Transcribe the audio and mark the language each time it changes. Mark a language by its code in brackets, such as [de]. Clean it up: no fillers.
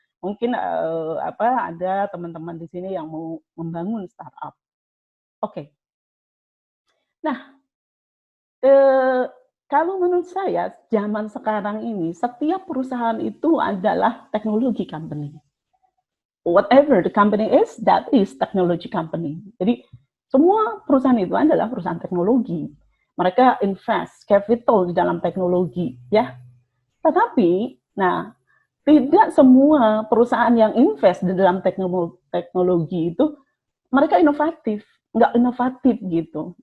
[id] Mungkin ada teman-teman di sini yang mau membangun startup. Oke. Nah, kalau menurut saya zaman sekarang ini setiap perusahaan itu adalah technology company. [en] Whatever the company is, that is technology company. [id] Jadi semua perusahaan itu adalah perusahaan teknologi. Mereka invest capital di dalam teknologi, ya. Tetapi, nah tidak semua perusahaan yang invest di dalam teknologi itu mereka inovatif, nggak inovatif gitu.